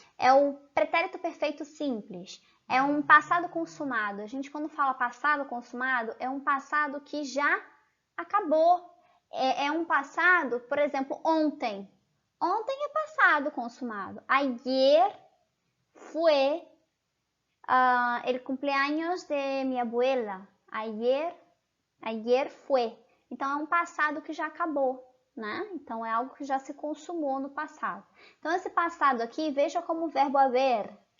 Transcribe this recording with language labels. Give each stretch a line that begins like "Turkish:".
Portuguese: É o pretérito perfeito simples. É um passado consumado. A gente, quando fala passado consumado, é um passado que já acabou. É um passado, por exemplo, ontem. Ontem é passado consumado.
Spanish: Ayer fue el cumpleaños de mi abuela. Ayer fue.
Portuguese: Então, é um passado que já acabou, né? Então, é algo que já se consumou no passado. Então, esse passado aqui, veja como o verbo haber.